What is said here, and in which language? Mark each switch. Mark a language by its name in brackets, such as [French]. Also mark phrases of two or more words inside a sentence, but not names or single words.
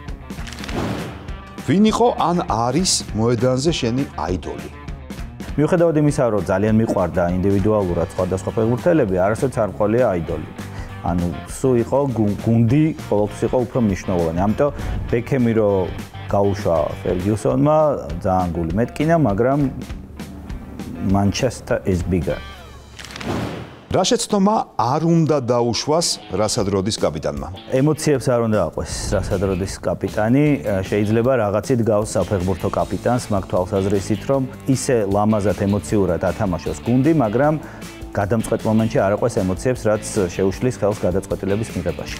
[Georgian] ვინ იყო ან არის მოედანზე შენი აიდოლი? მიუხედავად იმისა, რომ ძალიან მიყვარდა ინდივიდუალურად სხვადასხვა ფეხბურთელები, არასოდეს არ მყოლია აიდოლი. ანუ სულ იყო გუნდი, ყოველთვის იყო უფრო მნიშვნელოვანი. ამიტომ ბეკემი რომ გაუშვა ფერგიუსონმა, ძალიან გული მეტკინა, მაგრამ [English] Manchester is bigger. [Georgian] რა შეცდომა არ უნდა დაუშვას რასადროდის კაპიტანმა? ემოციებს არ უნდა აყვეს რასადროდის კაპიტანი, შეიძლება რაღაცით გავს საფეხბურთო კაპიტანს, მაგ თვალსაზრისით, რომ ისე ლამაზად ემოციურად ათამაშოს გუნდი, მაგრამ გადამწყვეტ მომენტში არ აყვეს ემოციებს, რაც შეუშლის ხელს გადაწყვეტილების მიღებაში.